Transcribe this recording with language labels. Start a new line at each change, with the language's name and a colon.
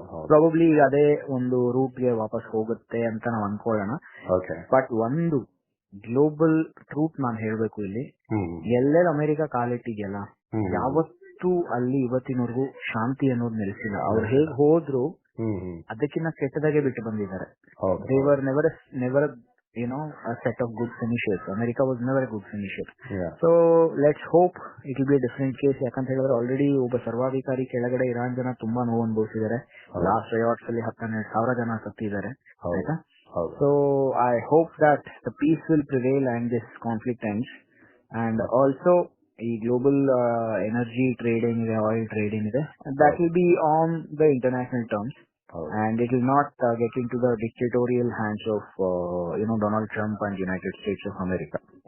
Kannada: Probably ಅದೇ ಒಂದು root ಗೆ ವಾಪಸ್ ಹೋಗುತ್ತೆ ಅಂತ ನಾವು ಅನ್ಕೊಳ್ಳೋಣ. ಬಟ್ ಒಂದು ಗ್ಲೋಬಲ್ ಟ್ರೂತ್ ನಾನು ಹೇಳ್ಬೇಕು ಇಲ್ಲಿ, ಎಲ್ಲೆಲ್ಲಿ ಅಮೆರಿಕ ಕಾಲಿಟ್ಟಿದೆಯಲ್ಲ ಯಾವತ್ತೂ ಅಲ್ಲಿ ಇವತ್ತಿನವರೆಗೂ ಶಾಂತಿ ಅನ್ನೋದು ನೆಲೆಸಿಲ್ಲ. ಅವ್ರು ಹೇಗ್ ಹೋದ್ರು ಅದಕ್ಕಿಂತ ಕೆಟ್ಟದಾಗೆ ಬಿಟ್ಟು ಬಂದಿದ್ದಾರೆ.
English: They were never a set of good finishers. America was never a good finisher. So let's hope it will be a different case.
Kannada: ಯಾಕಂತ ಹೇಳಿದ್ರೆ ಆಲ್ರೆಡಿ ಒಬ್ಬ ಸರ್ವಾಧಿಕಾರಿ ಕೆಳಗಡೆ ಇರಾನ್ ಜನ ತುಂಬಾ ನೋವು ಅನುಭವಿಸಿದ್ದಾರೆ. ಲಾಸ್ಟ್ ರಯಾಟ್ಸ್ ಅಲ್ಲಿ 12,000 ಜನ ಸತ್ತಿದ್ದಾರೆ. ಆಯ್ತಾ?
English: So I hope that the peace will prevail and this conflict ends. And also
Kannada: ಈ ಗ್ಲೋಬಲ್ ಎನರ್ಜಿ ಟ್ರೇಡ್ ಏನಿದೆ,
English: Oil trade ಏನಿದೆ, that will be on the international terms. And it will not get into the dictatorial hands of Donald Trump and United States of America.